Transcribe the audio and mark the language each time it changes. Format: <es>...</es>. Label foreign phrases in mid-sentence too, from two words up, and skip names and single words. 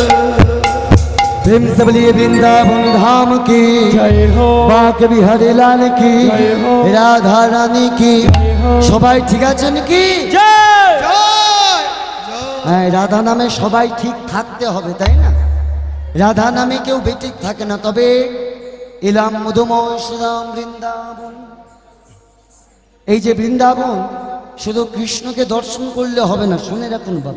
<hi>प्रेम से बोलिए वृंदावन धाम की जय हो, बांके बिहारी लाल की, जय हो, राधा रानी की।</hi> <bn>সবাই ঠিক আছেন কি?</bn> <hi>जय।</hi> <bn>হ্যাঁ, রাধা নামে সবাই ঠিক থাকতে হবে, তাই না? রাধা নামে কেউ বেঠিক থাকে না। তবে এলাম মধুময় শ্রীরাম বৃন্দাবন। এই যে বৃন্দাবন, শুধু কৃষ্ণকে দর্শন করলে হবে না, শুনে রাখুন বাবা।</bn>